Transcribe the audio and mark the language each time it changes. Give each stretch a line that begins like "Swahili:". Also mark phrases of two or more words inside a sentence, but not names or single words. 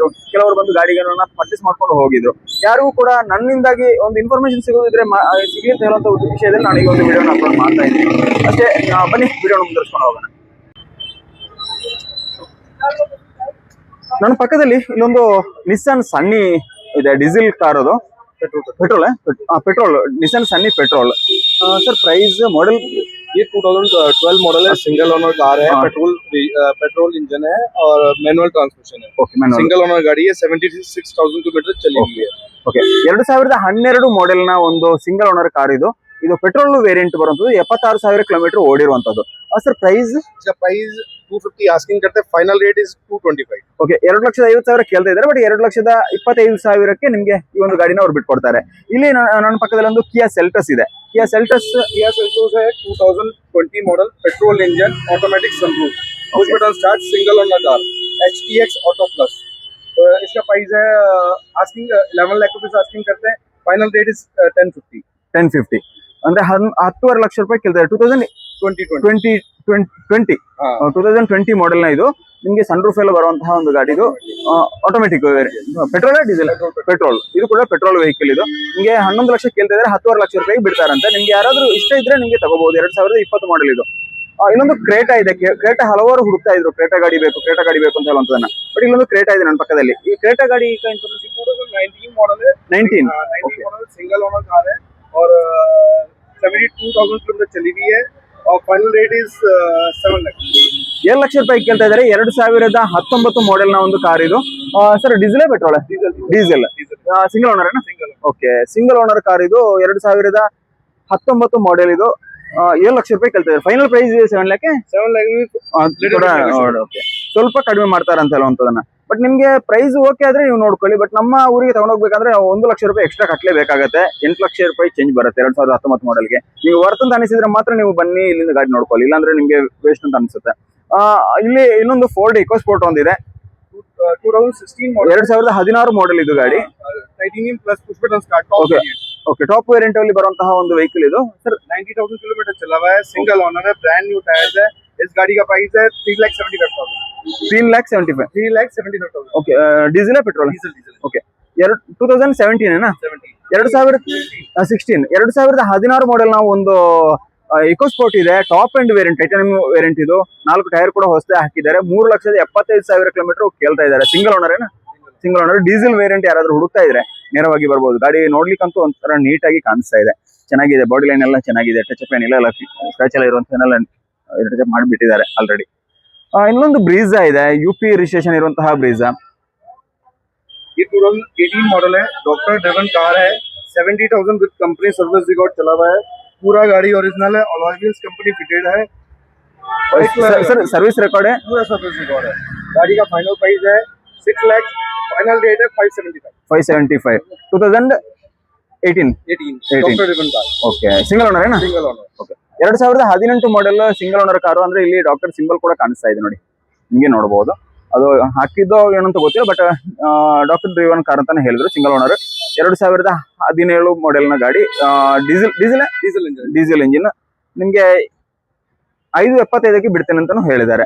Kannada: ಕೆಲವರು ಬಂದು ಗಾಡಿಗಳನ್ನ ಪರ್ಚೇಸ್ ಮಾಡ್ಕೊಂಡು ಹೋಗಿದ್ರು. ಯಾರಿಗೂ ಕೂಡ ನನ್ನಿಂದಾಗಿ ಒಂದು ಇನ್ಫಾರ್ಮೇಶನ್ ಸಿಗೋದಿದ್ರೆ ಸಿಗ್ಲಿ ಅಂತ ಹೇಳುವಂತ ವಿಷಯದಲ್ಲಿ ನಾನು ಈಗ ಒಂದು ವಿಡಿಯೋನ ಅಪ್ಲೋಡ್ ಮಾಡ್ತಾ ಇದ್ದೀನಿ ಅಷ್ಟೇ. ಬನ್ನಿ ವಿಡಿಯೋನ ಮುಂದುವರಿಸ್ಕೊಂಡು ಹೋಗೋಣ. ನನ್ನ ಪಕ್ಕದಲ್ಲಿ ಇಲ್ಲೊಂದು ನಿಸ್ಸಾನ್ ಸನ್ನಿ ಇದೆ, ಡೀಸೆಲ್ ಕಾರ್. ಅದು पेट्रोल निसान सन्नी पेट्रोल.
English: sir price model
Hindi: ये 2012 मॉडल है,
English: single owner car
Hindi: है,
English: petrol engine
Hindi: है और
English: manual transmission
Hindi: है.
English: okay, manual. single owner गाड़ी है, 76,000 किलोमीटर चली हुई है. okay, 2012 model
Kannada: ना ಒಂದು
English: single owner car
Kannada: ಇದು. ಇದು
English: petrol variant
Kannada: ಬರುವಂತದ್ದು, 76,000 ಕಿಲೋಮೀಟರ್ ಓಡಿರುವಂತದ್ದು.
English: sir price
Hindi: 250 आस्किंग करते हैं,
English: final rate is 225.
Kannada: ಓಕೆ, 2,50,000 ಕೇಳ್ತಾ ಇದ್ದಾರೆ, ಬಟ್ 2,25,000ಕ್ಕೆ ನಿಮ್ಗೆ ಈ ಒಂದು ಗಾಡಿನ ಅವ್ರು ಬಿಟ್ಕೊಡ್ತಾರೆ. ಇಲ್ಲಿ ನನ್ನ ಪಕ್ಕದಲ್ಲಿ ಒಂದು ಕಿಯಾ ಸೆಲ್ಟಸ್ ಇದೆ. ಕಿಯಾ ಸೆಲ್ಟಸ್
English: है 2020 model, petrol engine, automatic sunroof, push button start, single owner car, HTX Auto Plus.
Hindi: तो इसका प्राइस है आस्किंग 11 लाख रुपीस आस्किंग करते हैं,
English: final rate is 1050
Kannada: ಅಂದ್ರೆ 10.5 ಲಕ್ಷ ರೂಪಾಯಿ ಕೇಳ್ತಾರೆ. 2020 ಮಾಡೆಲ್ ನ ಇದು. ನಿಮ್ಗೆ ಸನ್ ರೂಫ್ ಎಲ್ಲ ಬರುವಂತಹ ಒಂದು ಗಾಡಿ ಇದು.
English: automatic petrol diesel petrol,
Kannada: ಇದು ಕೂಡ
English: petrol vehicle.
Kannada: ಇದು ನಿಮ್ಗೆ 11 ಲಕ್ಷ ಕೇಳ್ತಾ ಇದ್ದಾರೆ, 10.5 ಲಕ್ಷ ರೂಪಾಯಿ ಬಿಡ್ತಾರಂತೆ. ನಿಮ್ಗೆ ಯಾರಾದ್ರೂ ಇಷ್ಟ ಇದ್ರೆ ನಿಮ್ಗೆ ತಗೋಬಹುದು. 2020 ಮಾಡೆಲ್ ಇದು. ಇನ್ನೊಂದು ಕ್ರೇಟಾ ಇದೆ. ಕ್ರೇಟಾ ಹಲವಾರು ಹುಡುಕ್ತಾ ಇದ್ರು, ಕ್ರೇಟಾ ಗಾಡಿ ಬೇಕು ಅಂತ ಹೇಳುವಂತದನ್ನ. ಬಟ್ ಇಲ್ಲೊಂದು ಕ್ರೇಟಾ ಇದೆ ನನ್ನ ಪಕ್ಕದಲ್ಲಿ. ಈ ಕ್ರೇಟಾ ಗಾಡಿ
Hindi: 19 मॉडल है, 19 मॉडल
English: single owner car
Hindi: है और 72,000 किलोमीटर चली हुई है और
English: final rate is
Hindi: 7 लाख.
Kannada: 7 ಲಕ್ಷ ರೂಪಾಯಿ ಕೇಳ್ತಾ ಇದ್ದಾರೆ. 2019 ಮಾಡೆಲ್ ನ ಒಂದು ಕಾರ್ ಇದು.
English: sir diesel petrol? diesel. single owner ಏನಾ? okay, single owner car
Kannada: ಇದು. 2019 ಮಾಡೆಲ್ ಇದು. 7 ಲಕ್ಷ ರೂಪಾಯಿ ಕೇಳ್ತಾ ಇದ್ದಾರೆ.
English: final price
Kannada: 7 ಲ್ಯಾಕ್. ಸ್ವಲ್ಪ ಕಡಿಮೆ ಮಾಡ್ತಾರೆ ಅಂತ ಹೇಳುವಂತದನ್ನ. ಬಟ್ ನಿಮ್ಗೆ ಪ್ರೈಸ್ ಓಕೆ ಆದ್ರೆ ನೀವು ನೋಡ್ಕೊಳ್ಳಿ. ಬಟ್ ನಮ್ಮ ಊರಿಗೆ ತಗೊಂಡೋಗ್ಬೇಕಂದ್ರೆ 1 ಲಕ್ಷ ರೂಪಾಯಿ ಎಕ್ಸ್ಟ್ರಾ ಕಟ್ಟಲೇಬೇಕಾಗತ್ತೆ. 8 ಲಕ್ಷ ರೂಪಾಯಿ ಚೇಂಜ್ ಬರುತ್ತೆ 2019 ಮಾಡೆಲ್ಗೆ. ನೀವು ವರ್ತ್ ಅಂತ ಅನಿಸಿದ್ರೆ ಮಾತ್ರ ನೀವು ಬನ್ನಿ, ಇಲ್ಲಿಂದ ಗಾಡಿ ನೋಡ್ಕೊಳ್ಳಿ. ಇಲ್ಲಾಂದ್ರೆ ನಿಮ್ಗೆ ವೇಸ್ಟ್ ಅಂತ ಅನ್ಸುತ್ತೆ. ಇಲ್ಲಿ ಇನ್ನೊಂದು ಫೋರ್ಡ್ ಇಕೋಸ್ಪೋರ್ಟ್ ಒಂದಿದೆ. 2016 ಮಾಡೆಲ್ ಇದು ಗಾಡಿ.
English: Titanium Plus push button start. okay, top variant
Kannada: ಅಲ್ಲಿ ಬರುವಂತಹ ಒಂದು ವೆಹಿಕಲ್ ಇದು.
Hindi: सर 90,000 किलोमीटर चला हुआ है,
English: single owner
Hindi: है,
English: brand new tyres
Hindi: है. इस गाड़ी का प्राइस है 3,75,000. 3,75,000. ओके, डीजल है पेट्रोल? डीजल. ओके, 2017 है ना?
Kannada: 2016 2016 ಮಾಡೆಲ್ ನಾವು ಒಂದು ಇಕೋಸ್ಪೋರ್ಟ್ ಇದೆ.
English: top and variant, titanium variant
Kannada: ಇದು. 4 ಟೈರ್ ಕೂಡ ಹೊಸದೇ ಹಾಕಿದ್ದಾರೆ. 3,75,000 ಕಿಲೋಮೀಟರ್ ಕೇಳ್ತಾ ಇದ್ದಾರೆ.
English: single owner
Kannada: ಏನಾ?
English: single owner. diesel variant
Kannada: ಯಾರಾದ್ರೂ ಹುಡುಕ್ತಾ ಇದ್ರೆ ನೇರವಾಗಿ ಬರ್ಬೋದು. ಗಾಡಿ ನೋಡ್ಲಿಕ್ಕಂತೂ ಒಂಥರ ನೀಟಾಗಿ ಕಾಣಿಸ್ತಾ ಇದೆ, ಚೆನ್ನಾಗಿದೆ.
English: body line
Kannada: ಎಲ್ಲ ಚೆನ್ನಾಗಿದೆ,
English: touch up
Kannada: ಏನಿಲ್ಲ, ಸ್ಕ್ರಾಚ್ ಎಲ್ಲ ಇರುವಂತಲ್ಲ
English: touch up
Kannada: ಮಾಡಿಬಿಟ್ಟಿದ್ದಾರೆ ಆಲ್ರೆಡಿ. ಇನ್ನೊಂದು ಬ್ರೀಜಾ ಇದೆ, UP ರಿಜಿಸ್ಟ್ರೇಷನ್ ಇರುವಂತಹ ಬ್ರೀಜಾ.
Hindi: ये 2018 मॉडल है,
English: doctor driven car
Hindi: है, 70,000
English: with company service record
Hindi: चला हुआ है. पूरा गाड़ी ओरिजिनल है,
English: alloy wheels company fitted
Hindi: है.
English: sir service record है?
Hindi: पूरा
English: service record
Hindi: है. गाड़ी का
English: final price
Hindi: है 6 लाख,
English: final rate
Hindi: है 575.
English: 2018 doctor driven car.
Hindi: ओके,
English: single owner
Hindi: है ना?
English: single owner. ओके, 2018 model single owner car.
Kannada: ಅಂದ್ರೆ ಇಲ್ಲಿ
English: doctor symbol
Kannada: ಕೂಡ ಕಾಣಿಸ್ತಾ ಇದೆ ನೋಡಿ, ನಿಮ್ಗೆ ನೋಡಬಹುದು. ಅದು ಹಾಕಿದ್ದೋ ಏನಂತ ಗೊತ್ತಿಲ್ಲ, ಬಟ್
English: doctor driven car
Kannada: ಅಂತಾನೆ ಹೇಳಿದ್ರು.
English: single owner.
Kannada: 2017 ಮಾಡೆಲ್ ನ ಗಾಡಿ.
English: diesel engine.
Kannada: ನಿಮ್ಗೆ 5.75ಕ್ಕೆ ಬಿಡ್ತೇನೆ ಅಂತಾನು ಹೇಳಿದ್ದಾರೆ.